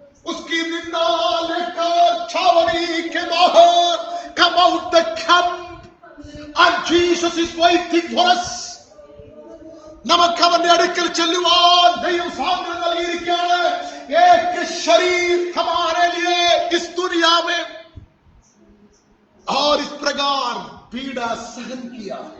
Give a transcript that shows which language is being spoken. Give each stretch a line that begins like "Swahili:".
Hindi: उसकी निंदा लेकर छावनी के बाहर
English: come out the camp and Jesus is waiting for us.
Malayalam: നമുക്ക് അവന്റെ അടുക്കൽ ചെല്ലുവാൻ ദൈവം സ്വാതന്ത്ര്യം നൽകിയിരിക്കുകയാണ്.
Hindi: एक शरीर हमारे लिए इस दुनिया में और इस प्रकार पीड़ा सहन किया.